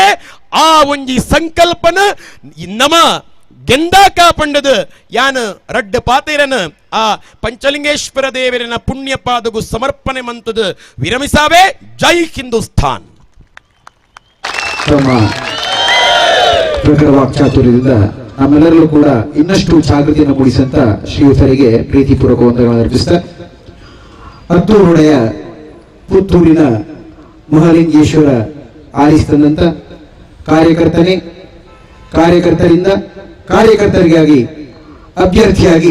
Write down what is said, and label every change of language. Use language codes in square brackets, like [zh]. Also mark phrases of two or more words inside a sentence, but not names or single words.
[tcy] ಆ ಒಂಜಿ ಸಂಕಲ್ಪನ ನಮ ಗೆಂದಾಕ ಪಂಡದು ಯಾನ್ ರಡ್ಡ ಪಾತೇರನ ಆ ಪಂಚಲಿಂಗೇಶ್ವರ ದೇವರಿನ ಪುಣ್ಯ ಪಾದಗೂ ಸಮರ್ಪಣೆ ಮಂತದು ವಿರಮಿಸಾವೆ. [hi] जय हिंदुस्तान. [kn] ಪ್ರಖರ ವಾಕ್ಚಾತುರ್ಯದಿಂದ ನಮ್ಮೆಲ್ಲರಲ್ಲೂ ಕೂಡ ಇನ್ನಷ್ಟು ಜಾಗೃತಿಯನ್ನು ಮೂಡಿಸಂತ ಶ್ರೀಯುತರಿಗೆ ಪ್ರೀತಿಪೂರ್ವಕ ವಂದನೆಗಳನ್ನು ಅರ್ಪಿಸಿದ ಹತ್ತೂರುಡೆಯ ಪುತ್ತೂರಿನ ಮಹಾಲಿಂಗೇಶ್ವರ ಆರಿಸಿದಂತ ಕಾರ್ಯಕರ್ತನೇ, ಕಾರ್ಯಕರ್ತರಿಂದ ಕಾರ್ಯಕರ್ತರಿಗಾಗಿ ಅಭ್ಯರ್ಥಿಯಾಗಿ